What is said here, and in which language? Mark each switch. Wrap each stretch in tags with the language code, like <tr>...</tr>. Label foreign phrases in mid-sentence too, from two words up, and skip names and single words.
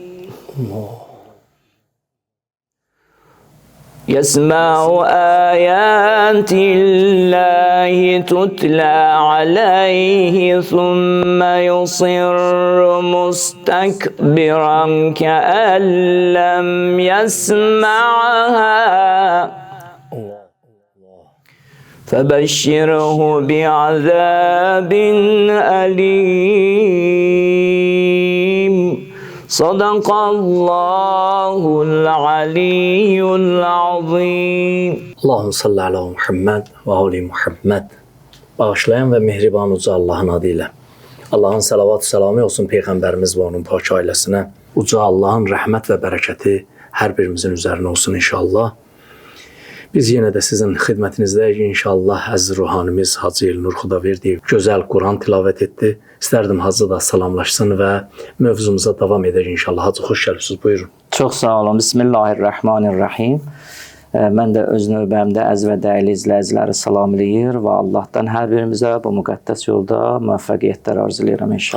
<ar>يسمع آيات الله تتلى عليه ثم يصر مستكبرا كأن لم يسمعها فبشره بعذاب أليم. صدق الله العلي العظيم. اللهم صل على محمد وآل محمد.</ar> <az>Bağışlayan ve mehriban uca Allah'ın adıyla. Allah'ın salavat-ı selamı olsun Peygamberimiz ve onun pak ailesine. Uca Allah'ın rahmet ve bereketi her birimizin üzerine olsun inşallah. Biz yine də sizin xidmətinizdəyik inşallah. Əziz ruhanimiz Hacı Elnur Xudaverdiyev gözəl Quran tilavət etdi. İstərdim Hacı da salamlaşsın və mövzumuza davam edək inşallah. Hacı, xoş gəlibsiniz, buyurun. Çox sağ olun. Bismillahirrahmanirrahim. Mən də öz növbəmdə əziz və dəyərli izləyiciləri salamlayır və Allahdan hər birimizə bu müqəddəs yolda müvəffəqiyyətlər arzulayıram inşallah.</az>